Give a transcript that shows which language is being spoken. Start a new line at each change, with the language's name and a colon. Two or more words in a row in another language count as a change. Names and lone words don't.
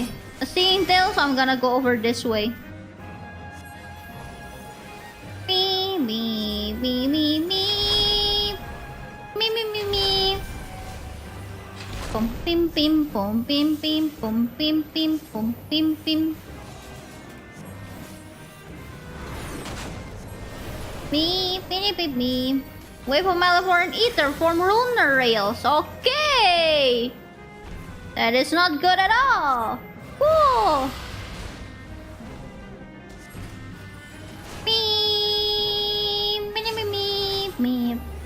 English: The Seeing Tail, so I'm gonna go over this way. Me, me, me, me, me. Me, me, me, me. Pum, pim, pim, pum, pim, pim, pum, pim, pim, pum, pim, pim. Me. Wave of Malefor and Ether form lunar rails. Okay! That is not good at all. Cool! Me.